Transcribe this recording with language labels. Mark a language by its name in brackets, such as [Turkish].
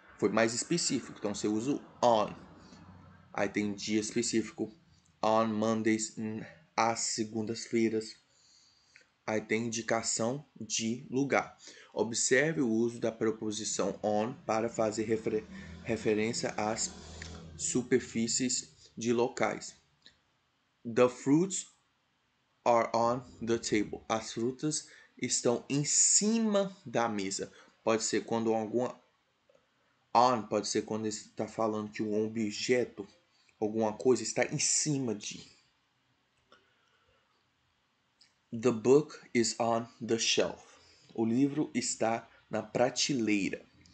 [Portuguese] Foi mais específico, então você usa o on. Aí tem dia específico, [English] on Mondays, [Portuguese] às segundas-feiras. Aí tem indicação de lugar. Observe o uso da preposição on para fazer referência às superfícies de locais. [English] The fruits are on the table. [Portuguese] As frutas estão em cima da mesa. Pode ser quando alguma on pode ser quando está falando que um objeto, alguma coisa está em cima de. [English] The book is on the shelf. [Portuguese] O livro está na prateleira.